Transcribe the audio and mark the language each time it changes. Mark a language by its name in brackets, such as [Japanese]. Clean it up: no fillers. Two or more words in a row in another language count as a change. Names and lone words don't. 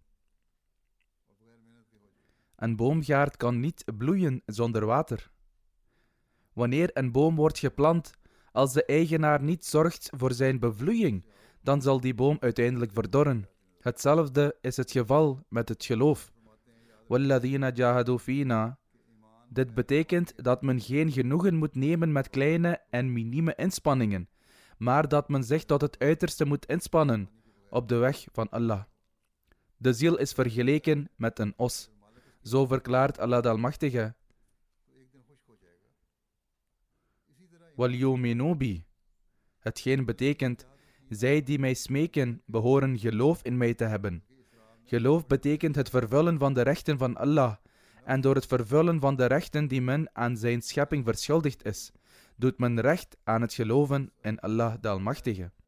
[Dutch] Een boomgaard kan niet bloeien zonder water. Wanneer een boom wordt geplant, als de eigenaar niet zorgt voor zijn bevloeiing, dan zal die boom uiteindelijk verdorren. Hetzelfde is het geval met het geloof. [Arabic] وَالَّذِينَ جَاهَدُوا فِينَا. [Dutch] Dit betekent dat men geen genoegen moet nemen met kleine en minieme inspanningen, maar dat men zich tot het uiterste moet inspannen op de weg van Allah. De ziel is vergeleken met een os. Zo verklaart Allah de Almachtige: [Arabic] وَلْيُؤْمِنُوا بِي. [Dutch] Hetgeen betekent: zij die mij smeken, behoren geloof in mij te hebben. Geloof betekent het vervullen van de rechten van Allah. En door het vervullen van de rechten die men aan zijn schepping verschuldigd is, doet men recht aan het geloven in Allah de Almachtige.